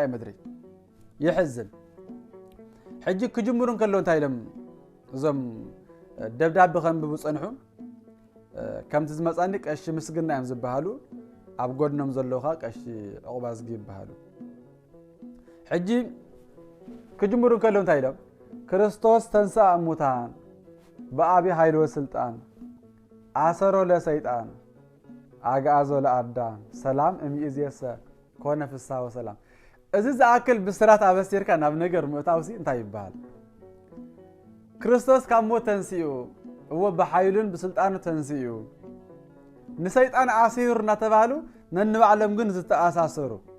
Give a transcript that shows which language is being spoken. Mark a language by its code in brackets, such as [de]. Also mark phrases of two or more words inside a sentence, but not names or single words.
[ti] ምድሪ ይሕዝን ሕጂ ክጅምሩ ከለዉ እንታይ ኢሎም እዞም ደብዳቤ ከንብቡ ፀንሑ ከምቲ ዝመፃኒ ቀሺ ምስግና እዮም ዝበሃሉ ኣብ ጎድኖም ዘለውኻ ቀሺ ዕቑባ ዝጊ ይበሃሉ ሕጂ ክጅምሩ ከለዉ እንታይ ኢሎም [gez] ክርስቶስ ተንሥአ እሙታን በአብ ኃይል ወስልጣን አሰሮ ለሰይጣን አጋዞ ለአዳም ሰላም እምይእዜሰ ኮነ ፍስሐ ወሰላም [ti] እዚ ዝኣክል ብስራት ኣበሲርካ ናብ ነገር ምእታውሲ እንታይ ይበሃል ክርስቶስ ካብ ሞት ተንስኡ እዎ ብሓይሉን ብስልጣኑ ተንስኡ ንሰይጣን ኣሲሩ እናተባሃሉ ነንባዕሎም ግን ዝተኣሳሰሩ